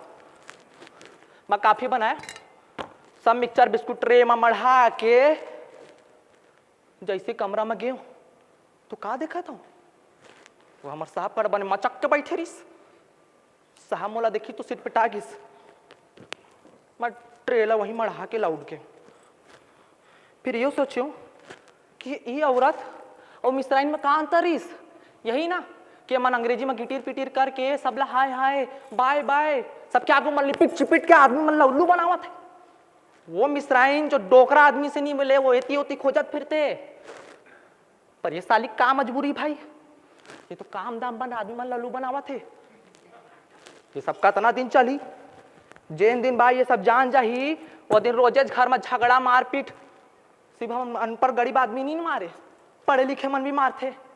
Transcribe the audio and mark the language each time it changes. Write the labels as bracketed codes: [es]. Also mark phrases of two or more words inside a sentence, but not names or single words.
[hne] मैं काफी बनाया, सब मिक्सचर बिस्कुट ट्रे में मढ़ा के जैसे कमरा में गए तो का देखा था वो हमारे साहब कर बने मचक के बैठे रिस। साहब मोला देखी तो सिर पिटा गिस। मैं ट्रेला वहीं मढ़ा के लौट के फिर यो सोचो कि ये औरत और मिस्राइन में का अंतर इस, यही ना कि मन अंग्रेजी में गिटीर पिटीर करके सबला [en] hi hi bye bye [hne] सबके आगू मन लिपिट चिपिट के आदमी मन लल्लू बनावत है। वो मिस्राइन जो डोकरा आदमी से नहीं मिले वो एती ओती खोजत फिरते। पर ये साली का मजबूरी भाई, ये तो काम दाम बन आदमी मन लल्लू बनावा थे। ये सबका तना दिन चली, जेन दिन भाई ये सब जान जाही वो दिन रोजेज घर में झगड़ा मारपीट। सिर्फ हम अनपढ़ गरीब आदमी नहीं मारे, पढ़े लिखे मन भी मारते।